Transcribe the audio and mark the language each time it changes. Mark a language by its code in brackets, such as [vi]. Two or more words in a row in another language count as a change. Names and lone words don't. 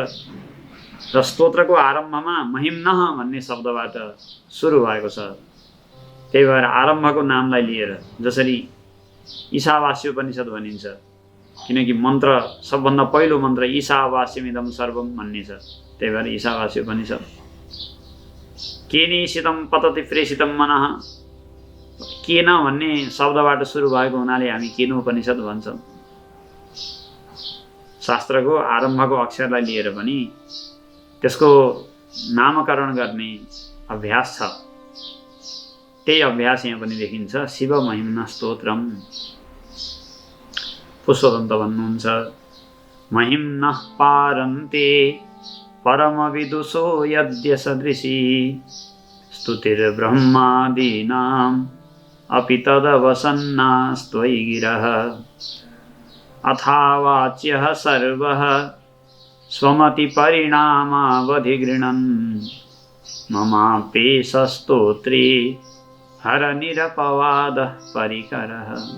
[ne] र स्तोत्रको आरम्भमा महिम्नः भन्ने शब्दबाट सुरु भएको छ। त्यही भएर आरम्भको नामलाई लिएर जसरी ईशावास्योपनिषद भनिन्छ, किनकि मन्त्र सबभन्दा पहिलो मन्त्र [sa] ईशावास्यमिदं सर्वम [ne] भन्ने छ। त्यही भएर ईशावास्योपनिषद। [sa] केनेशितं पतति प्रेषितं मनः, [ne] केन भन्ने शब्दबाट सुरु भएको हुनाले हामी केनोपनिषद भन्छौँ। शास्त्रको आरम्भको अक्षरलाई लिएर पनि त्यसको नामकरण गर्ने अभ्यास छ। त्यही अभ्यास यहाँ पनि देखिन्छ। शिवमहिम्न स्तोत्रम। पुष्पदन्त भन्नुहुन्छ, [sa] महिम्नः पारन्ते परमविदुषो यद्य सदृशी स्तुतिर्ब्रह्मादीनाम् अपि तदवसन्नास्त्वयि गिरः अथावाच्यः सर्वः स्वमतिपरिणामावधिगृह्णन् ममाप्येषस्तोत्रे हरनिरपवादः परिकरः।